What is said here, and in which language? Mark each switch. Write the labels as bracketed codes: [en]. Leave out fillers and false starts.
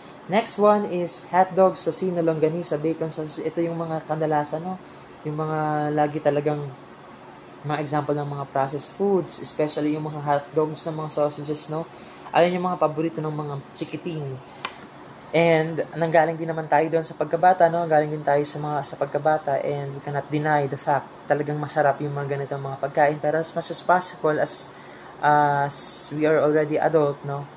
[en] Next one is hotdogs, tocino, longganisa, bacon sausage. [tl] Ito yung mga kadalasan, no? Yung mga lagi talagang mga example ng mga processed foods, especially yung mga hotdogs ng mga sausages, no? Ayun yung mga paborito ng mga chikiting. And nanggaling din naman tayo doon sa pagkabata, no? Galing din tayo sa pagkabata, [en] and we cannot deny the fact [tl] talagang masarap yung mga ganitong mga pagkain. [en] Pero as much as possible, as we are already adult, no?